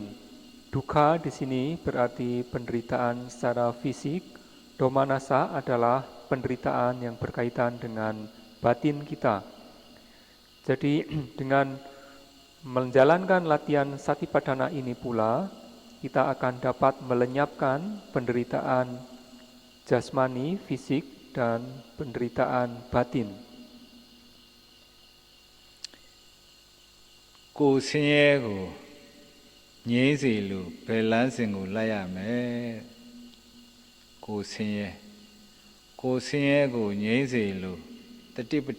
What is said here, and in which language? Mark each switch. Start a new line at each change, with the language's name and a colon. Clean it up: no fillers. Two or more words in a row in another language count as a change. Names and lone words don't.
Indonesian: Dukkha di sini berarti penderitaan secara fisik, domanasa adalah penderitaan yang berkaitan dengan batin kita. Jadi dengan menjalankan latihan Satipatthana ini pula, kita akan dapat melenyapkan penderitaan jasmani, fisik, dan penderitaan batin.
Burmese: ကိုယ်ဆင်းရဲကိုငြိမ်းစေလို့ဘယ်လမ်းစဉ်ကိုလိုက်ရမယ်ကိုယ်ဆင်းရဲကိုငြိမ်းစေလို့တတိပဋ္ဌာ